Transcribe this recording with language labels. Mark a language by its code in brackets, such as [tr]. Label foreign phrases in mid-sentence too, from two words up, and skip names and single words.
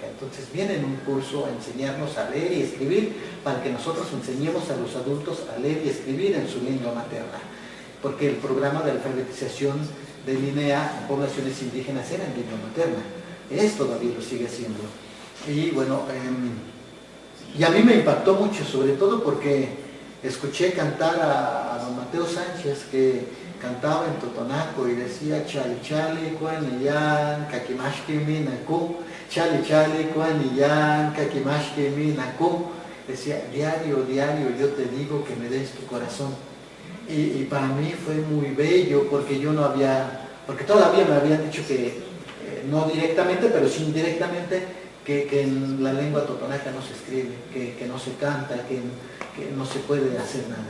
[es] Entonces vienen un curso a enseñarnos a leer y escribir para que nosotros enseñemos a los adultos a leer y escribir en su lengua materna, porque el programa de alfabetización de Linea en poblaciones indígenas era en lengua materna, todavía lo sigue haciendo. Y bueno, y a mí me impactó mucho, sobre todo porque escuché cantar a don Mateo Sánchez, que cantaba en totonaco y decía [top] chale chale cuanillán kakimashke minaku, chale chale cuanillán kakimashke minaku. [es] Decía diario, diario yo te digo que me des tu corazón. Y para mí fue muy bello porque yo no había, porque todavía me habían dicho que, no directamente, pero sí indirectamente, que en la lengua totonaca no se escribe, que no se canta, que no se puede hacer nada.